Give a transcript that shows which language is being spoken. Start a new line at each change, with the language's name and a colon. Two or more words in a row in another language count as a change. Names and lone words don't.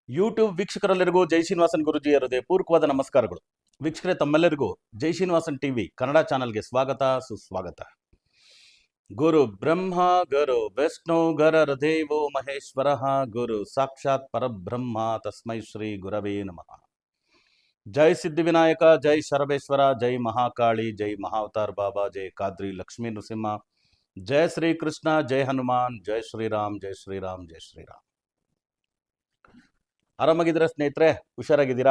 Kannada: ಯೂಟ್ಯೂಬ್ ವೀಕ್ಷಕರೆಲ್ಲರಿಗೂ ಜೈ ಶ್ರೀನಿವಾಸನ್ ಗುರುಜಿಯ ಹೃದಯಪೂರ್ವಕವಾದ ನಮಸ್ಕಾರಗಳು. ವೀಕ್ಷಕರೇ, ತಮ್ಮೆಲ್ಲರಿಗೂ ಜೈ ಶ್ರೀನಿವಾಸನ್ ಟಿವಿ ಕನ್ನಡ ಚಾನಲ್ಗೆ ಸ್ವಾಗತ ಸುಸ್ವಾಗತ.
Sanskrit: ಗುರು ಬ್ರಹ್ಮ ಗುರು ವಿಷ್ಣು ಗುರುರ್ದೇವೋ ಮಹೇಶ್ವರ ಗುರು ಸಾಕ್ಷಾತ್ ಪರಬ್ರಹ್ಮ ತಸ್ಮೈ ಶ್ರೀ ಗುರವೇ ನಮಃ.
Kannada: ಜೈ ಸಿದ್ಧಿವಿನಾಯಕ, ಜೈ ಶರಬೇಶ್ವರ, ಜೈ ಮಹಾಕಾಳಿ, ಜೈ ಮಹಾವತಾರ್ ಬಾಬಾ, ಜೈ ಕಾದ್ರಿ ಲಕ್ಷ್ಮೀ ನೃಸಿಂಹ, ಜೈ ಶ್ರೀ ಕೃಷ್ಣ, ಜೈ ಹನುಮಾನ್, ಜೈ ಶ್ರೀರಾಮ್, ಜೈ ಶ್ರೀರಾಮ್, ಜೈ ಶ್ರೀರಾಮ್. ಆರಾಮಾಗಿದ್ದೀರಾ ಸ್ನೇಹಿತರೆ? ಹುಷಾರಾಗಿದ್ದೀರಾ?